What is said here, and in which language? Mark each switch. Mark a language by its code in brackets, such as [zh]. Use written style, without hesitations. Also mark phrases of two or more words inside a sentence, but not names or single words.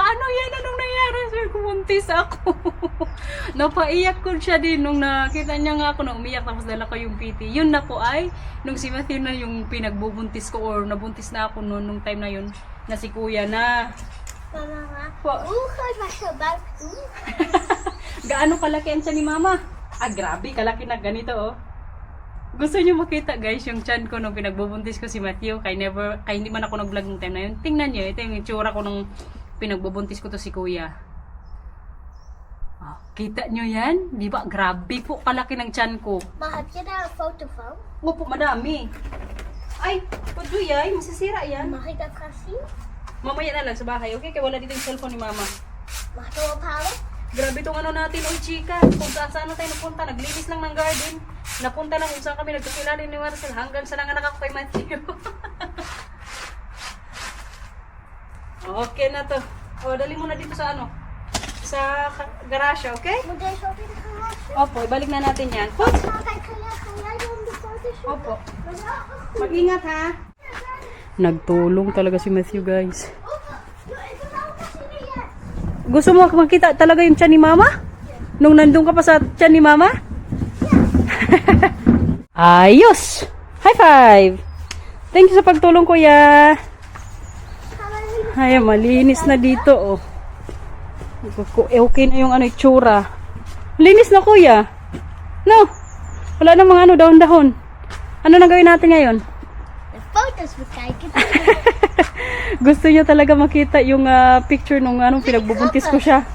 [tl] Ano yan? Anong nangyari? Sabi ko, buntis ako. Napaiyak ko siya din nung nakita niya nga ako na umiyak. Tapos dala ko yung PT. Yun na po ay, nung si Matthew na yung pinagbubuntis ko or nabuntis na ako noon, nung time na yun, na si kuya na. Mama, Po. [nl] Kijk maar zo buiten. [tl] Gaano kalaki ang tiyan ni mama? Ah, grabe, kalaki na ganito oh. Gusto niyo makita guys yung tiyan ko nung pinagbubuntis ko si Matthew. Kaya hindi man ako nag-vlog ng time na yun. Tingnan niyo, ito yung itsura ko nung pinagbubuntis ko to si kuya. Oh, kita niyo yan? Di ba? Grabe po kalaki ng tiyan ko. [nl] Maar heb je daar een foto van? [tl] Opo, madami. Ay, Puduyay, masisira yan. [nl] Mag ik dat gaan zien? [tl] Mamaya na lang sa bahay, okay? Kaya wala dito yung cellphone ni mama. [nl] Mag ik hem ophalen? [tl] Grabe itong ano natin, oy chika. Kung saan tayo napunta, naglinis lang ng garden. Napunta lang kung saan kami nagkakilala ni Marcel hanggang sa nanganak ako kay Matthew. Okay na to. O, dali mo na dito sa ano? Sa garage, okay? [nl] Moet deze ook in de garage? [tl] Opo, ibalik na natin yan. Pots! [nl] Kijk, ga jij dan de foto zoeken? [tl] Opo. [nl] Maar wel een goede. [tl] Mag-ingat ha. Nagtulong talaga si Matthew, guys. [nl] Ik wil ook eens zien hier. [tl] Gusto mo makita talaga yung tiyan ni mama? Nung nandun ka pa sa tiyan ni mama? Ayos! [en] High five! Thank you [tl] sa pagtulong, kuya. Ay, malinis na dito, oh. Okay na yung ano, itsura. Linis na, kuya. No? Wala na mga ano, dahon-dahon. Ano na gawin natin ngayon? [nl] De foto's bekijken. [tl] Gusto niya talaga makita yung picture nung anong pinagbubuntis ko siya.